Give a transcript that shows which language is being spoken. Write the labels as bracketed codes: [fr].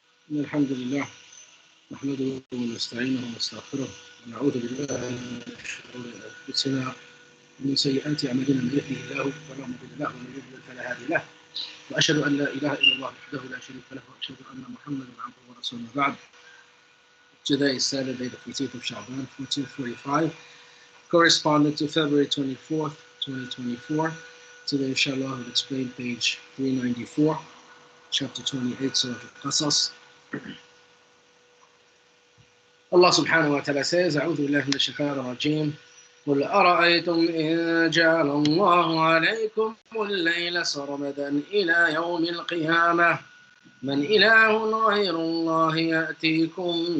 [ar] الحمد لله نحمده ونستعينه ونستغفره ونعوذ بالله من شرور أنفسنا ومن سيئات أعمالنا من يهده الله فلا مضل له ومن يضلل فلا هادي له وأشهد أن لا إله إلا الله وحده لا شريك له وأشهد أن محمدا عبده ورسوله بعد. [en] Today is Saturday, the 14th of Sha'ban, 1445, corresponding to February 24th, 2024. Today, inshallah, we'll explain page 394, chapter 28, Sourat Al Qassass. [ar] Allah subhanahu wa ta'ala says, أعوذ بالله من الشيطان الرجيم قل أرأيتم إن جعل الله عليكم الليل سرمدا إلى يوم القيامة من إله غير الله يأتيكم